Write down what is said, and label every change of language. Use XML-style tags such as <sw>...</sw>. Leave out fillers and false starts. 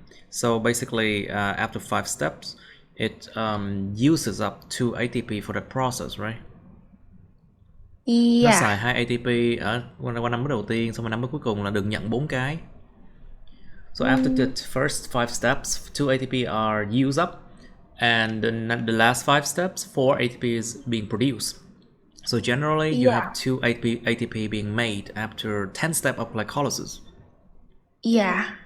<en>So basically, after 5 steps, it uses up 2 ATP for that process, right? Yeah.</en> <vi>Nó xài 2 ATP ở qua năm bước đầu tiên, xong rồi năm bước cuối cùng là được nhận 4 cái.</vi> <en>So after the first 5 steps, 2 ATP are used up, and the last 5 steps, 4 ATP is being produced. So generally, you have 2 ATP being made after 10 steps of glycolysis. Yeah.</en>